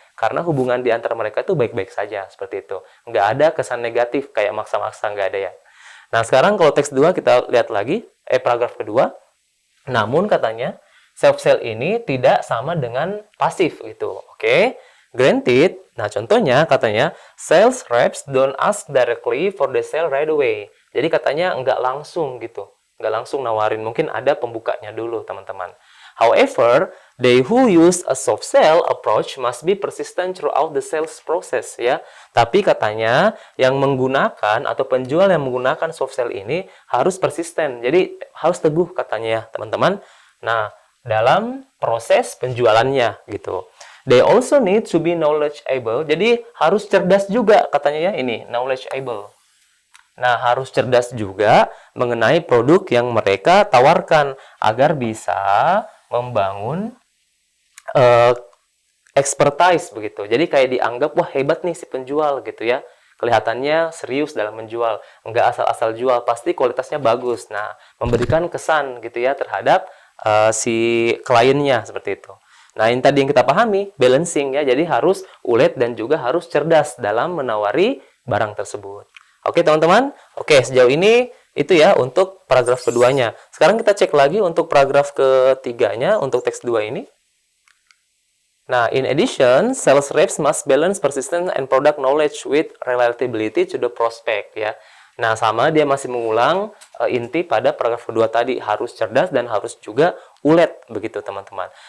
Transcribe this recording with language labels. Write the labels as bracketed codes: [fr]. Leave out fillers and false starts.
[id] Karena hubungan di antara mereka itu baik-baik saja. Seperti itu. Nggak ada kesan negatif kayak maksa-maksa, nggak ada ya. Nah sekarang kalau teks 2 kita lihat lagi. Paragraf kedua. Namun katanya soft sell ini tidak sama dengan pasif gitu. [en] Oke. Granted. [id] Nah, contohnya katanya [en] sales reps don't ask directly for the sale right away. [id] Jadi katanya nggak langsung gitu. Nggak langsung nawarin. Mungkin ada pembukanya dulu, teman-teman. [en] However, They who use a soft sell approach must be persistent throughout the sales process, ya. [id] Tapi katanya yang menggunakan atau penjual yang menggunakan soft sell ini harus persisten. Jadi harus teguh katanya ya, teman-teman. Nah, dalam proses penjualannya gitu. [en] They also need to be knowledgeable. [id] Jadi harus cerdas juga katanya ya, ini knowledgeable. Nah, harus cerdas juga mengenai produk yang mereka tawarkan agar bisa membangun expertise begitu. Jadi kayak dianggap, wah hebat nih si penjual gitu ya. Kelihatannya serius dalam menjual, nggak asal-asal jual, pasti kualitasnya bagus. Nah, memberikan kesan gitu ya terhadap si kliennya seperti itu. Nah, ini tadi yang kita pahami, balancing ya. Jadi harus ulet dan juga harus cerdas dalam menawari barang tersebut. Oke, teman-teman. Oke, sejauh ini itu ya untuk paragraf keduanya. Sekarang kita cek lagi untuk paragraf ketiganya untuk teks 2 ini. [en] Nah, in addition, sales reps must balance persistence and product knowledge with relatability to the prospect ya. [id] Nah, sama dia masih mengulang inti pada paragraf kedua tadi, harus cerdas dan harus juga ulet begitu teman-teman.